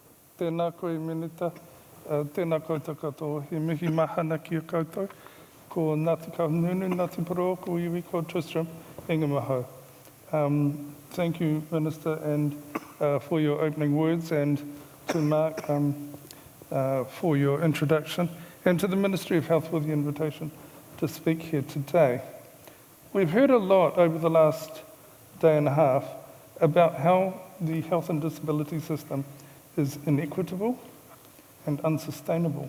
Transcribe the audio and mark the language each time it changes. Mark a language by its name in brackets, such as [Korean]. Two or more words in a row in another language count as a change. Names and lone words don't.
[Māori] Tēnā koe menita, tēnā koutou katoa, he mihi mahana ki a koutou, ko Ngāti Kahungunu, Ngāti Porou, ko iwi ko Tristram Ingham aho. [English] Thank you, Minister, and for your opening words, and to Mark for your introduction, and to the Ministry of Health for the invitation to speak here today. We've heard a lot over the last day and a half about how the health and disability system is inequitable and unsustainable.